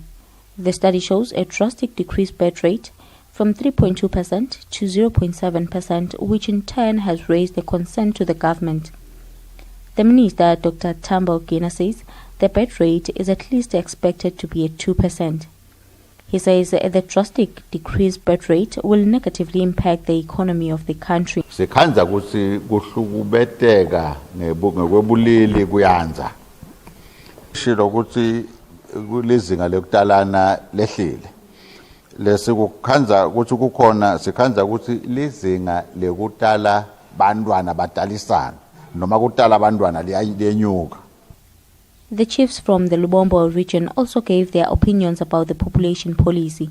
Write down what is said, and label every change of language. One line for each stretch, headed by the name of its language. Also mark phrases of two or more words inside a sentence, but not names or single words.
English: The study shows a drastic decreased birth rate from 3.2% to 0.7%, which in turn has raised the concern to the government. The Minister, Dr. Tambo Gina, says the birth rate is at least expected to be at 2%. He says the drastic decreased birth rate will negatively impact the economy of the country.
Swati: Sikhanza ukuthi kuhlukubeteka ngekwebulili kuyanza. Shilo ukuthi kulezinga lokutalana lehlile. Lesikukhanza ukuthi kukhona sikhanza ukuthi lizinga lekutala bantwana batalisana.
English: The chiefs from the Lubombo region also gave their opinions about the population policy.